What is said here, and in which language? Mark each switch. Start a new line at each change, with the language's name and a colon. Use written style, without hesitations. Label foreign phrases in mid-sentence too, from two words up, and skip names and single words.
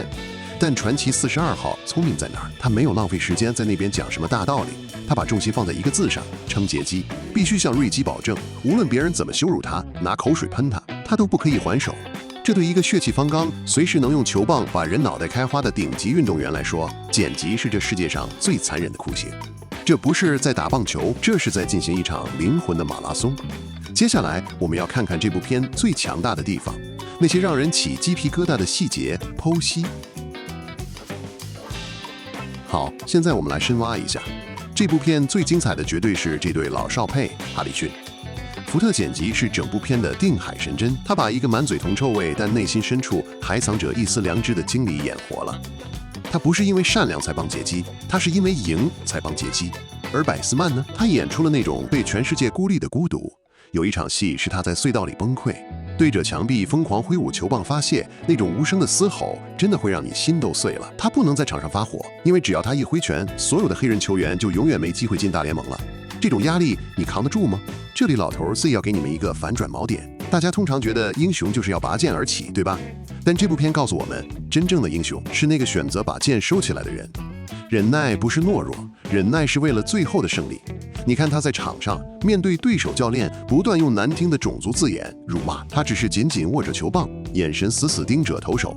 Chinese: 但傳奇42號聰明在哪兒？他沒有浪費時間在那邊講什麼大道理，他把重心放在一個字上，稱傑基。必須向瑞基保證，無論別人怎麼羞辱他，拿口水噴他，他都不可以還手。這對一個血氣方剛、隨時能用球棒把人腦袋開花的頂級運動員來說，簡直是這世界上最殘忍的酷刑。這不是在打棒球，這是在進行一場靈魂的馬拉松。接下來我們要看看這部片最強大的地方，那些讓人起雞皮疙瘩的細節剖析。好，現在我們來深挖一下。這部片最精彩的絕對是這對老少配哈里遜。福特剪輯是整部片的定海神針，他把一個滿嘴銅臭味但內心深處還藏着一絲良知的經理演活了。他不是因為善良才幫傑基，他是因為贏才幫傑基。而百斯曼呢？他演出了那種被全世界孤立的孤獨。有一場戲是他在隧道裡崩潰，對着牆壁瘋狂揮舞球棒發洩，那種無聲的嘶吼真的會讓你心都碎了。他不能在場上發火，因為只要他一揮拳，所有的黑人球員就永遠沒機會進大聯盟了。這種壓力你扛得住嗎？這裡老頭 Z 要給你們一個反轉锚點。大家通常覺得英雄就是要拔剑而起，對吧？但這部片告訴我們，真正的英雄是那個選擇把劍收起來的人。忍耐不是懦弱，忍耐是為了最後的勝利。你看他在場上面對对手教練不斷用難聽的種族字眼辱罵，他只是緊緊握着球棒，眼神死死盯着投手。